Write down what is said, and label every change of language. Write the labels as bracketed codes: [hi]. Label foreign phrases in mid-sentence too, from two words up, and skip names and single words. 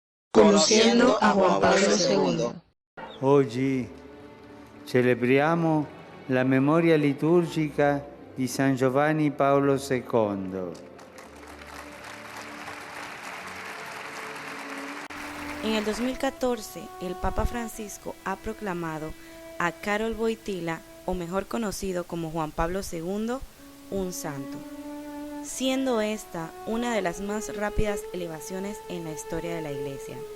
[es] Conociendo a Juan Pablo II. [it] Oggi celebriamo la memoria liturgica di San Giovanni Paolo II. [es] En el 2014, el Papa Francisco ha proclamado a Karol Wojtyła, o mejor conocido como Juan Pablo II, un santo, siendo esta una de las más rápidas elevaciones en la historia de la Iglesia.